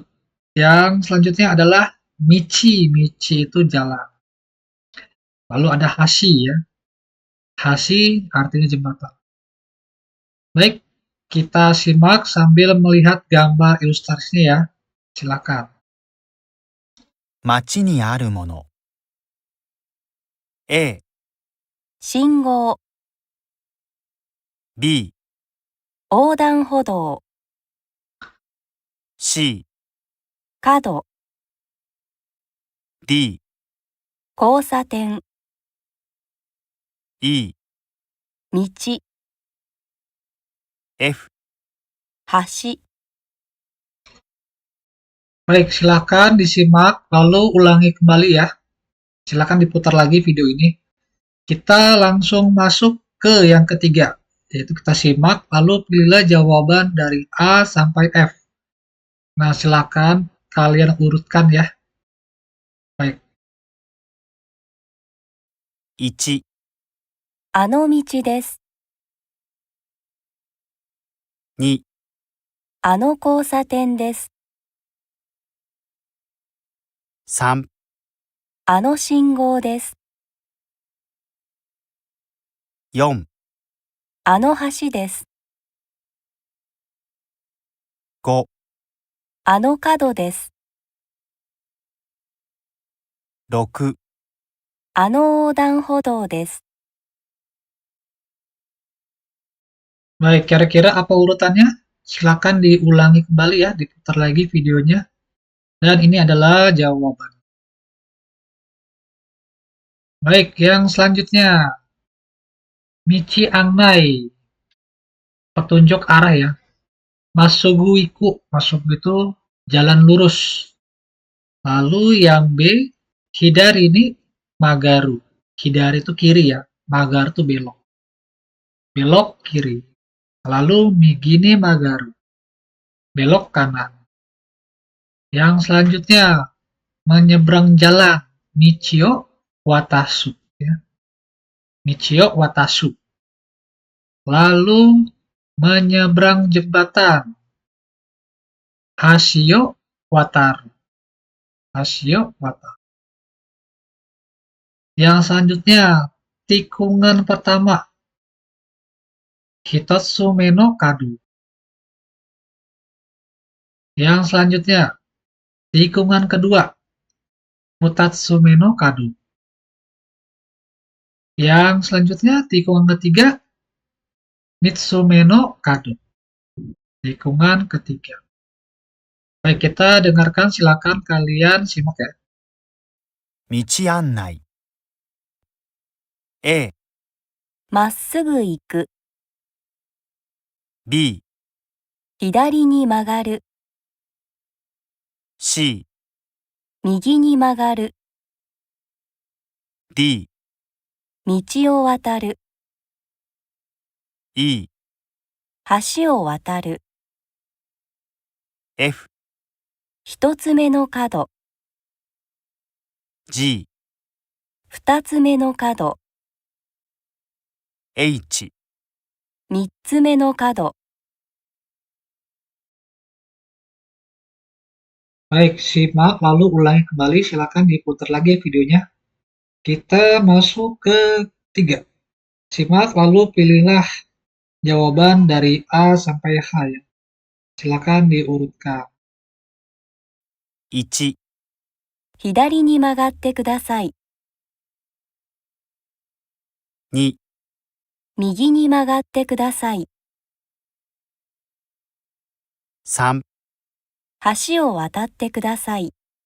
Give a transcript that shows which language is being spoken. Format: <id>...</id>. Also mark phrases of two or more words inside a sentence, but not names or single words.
<id>Yang selanjutnya adalah michi. Michi itu jalan. Lalu ada hashi ya. Hashi artinya jembatan. Baik, kita simak sambil melihat gambar ilustrasinya ya. Silakan.</id> <ja>街にあるもの A、信号、 B、横断歩道、 C、角、 D、交差点、 E、道、 F。橋。</ja> <id>Baik, silakan disimak lalu ulangi kembali ya. Silakan diputar lagi video ini. Kita langsung masuk ke yang ketiga, yaitu kita simak lalu pilihlah jawaban dari A sampai F. Nah, silakan kalian urutkan ya. Baik.</id> <ja>1、あの道です。 2、あの交差点です。 3、あの信号です。 4、あの橋です。 5、あの角です。 6、あの横断歩道です。</ja> <id>Baik, kira-kira apa urutannya? Silakan diulangi kembali ya, diputar lagi videonya. Dan ini adalah jawaban. Baik, yang selanjutnya.</id> <ja>道案内.</ja> <id>Petunjuk arah ya.</id> <ja>まっすぐ行く.</ja> <id>Masugu itu jalan lurus. Lalu yang B,</id> <ja>左に曲がる.</ja> <id>Hidari itu kiri ya. Magaru itu belok. Belok kiri. Lalu</id> <ja>右に曲がる.</ja> <id>belok kanan. Yang selanjutnya, menyeberang jalan,</id> <ja>道を渡す. Ya. 道を渡す.</ja> <id>Lalu, menyeberang jembatan,</id> <ja>橋を渡る. 橋を渡る.</ja> <id>Yang selanjutnya, tikungan pertama,</id> <ja>一つ目の角.</ja> <id>Yang selanjutnya, tikungan kedua,</id> <ja>二つ目の角.</ja> <id>Yang selanjutnya, tikungan ketiga,</id> <ja>三つ目の角.</ja> <id>Tikungan ketiga. Baik, kita dengarkan, silakan kalian simak ya.</id> <ja>道案内 A、まっすぐ行く。 B、左に曲がる。 C、右に曲がる。 D、道を渡る。 E、橋を渡る。 F、一つ目の角。 G、二つ目の角。 H、三つ目の角。</ja> <id>Baik, simak lalu ulangi kembali, silakan diputar lagi videonya. Kita masuk ke 3. Simak lalu pilihlah jawaban dari A sampai H ya. Silakan diurutkan.</id> <ja>1、左に曲がってください。 2、右に曲がってください。 3、橋を渡ってください。</ja>